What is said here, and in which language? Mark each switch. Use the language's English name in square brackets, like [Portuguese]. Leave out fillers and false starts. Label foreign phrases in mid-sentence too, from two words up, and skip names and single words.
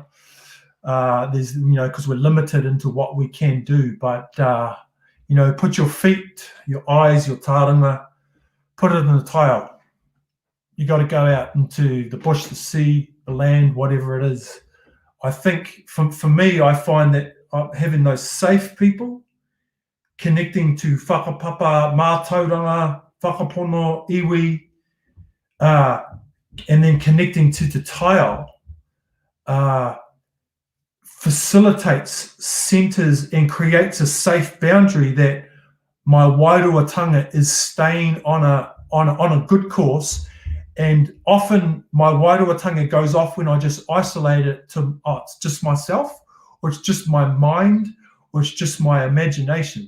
[English] There's, because we're limited into what we can do, but put your feet, your eyes, your taranga, put it in the taia. You got to go out into the bush, the sea, the land, whatever it is. I think for me, I find that having those safe people, connecting to [Māori] whakapapa, mātauranga, whakapono, iwi, [English] and then connecting to [Māori] te taio, [English] facilitates, centers, and creates a safe boundary that my wairuatanga is staying on a good course. And often my wairuatanga goes off when I just isolate it to, it's just myself, or it's just my mind, or it's just my imagination.